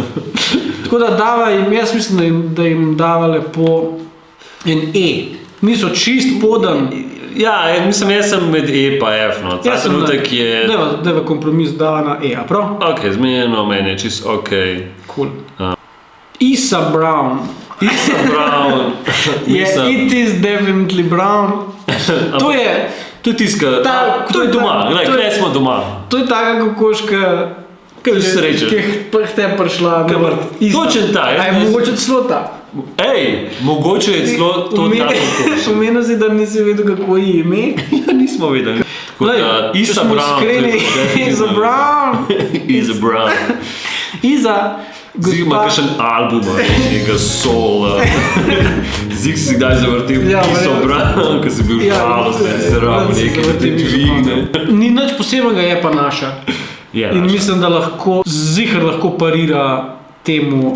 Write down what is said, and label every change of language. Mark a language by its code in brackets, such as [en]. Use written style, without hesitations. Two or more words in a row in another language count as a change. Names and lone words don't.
[sl] Tako da dava jim, jaz mislim, da jim dava lepo en E. Niso čist podan. Ja, mislim, jaz sem med E pa F, no. Ta trenutek je... Deva kompromis dava na E, a prav? Ok, zmenjeno meni, čist ok. Cool. Isa Brown. Isa Brown. [en] It is definitely Brown. [sl] To je... To je tiska, to je doma, gledaj, kdaj smo doma. To je taka kokoška, ki je te prišla na vrt. Točen ta. A je mogoče celo ta? Ej, mogoče je celo to ta kokoška. Pomenil si, da nisi vedel, kako je ime? Ja, nismo vedeli. Isa Brown. Isa Brown. Isa Brown. Isa... Zig ima kakšen album, nekega sola. Zig si kdaj zavrtil Isa Brown, ko si bil žalosten, zraven nekaj, da te dvigne. Ni nič posebnega, je pa naša. In mislim, da Zihar lahko parira temu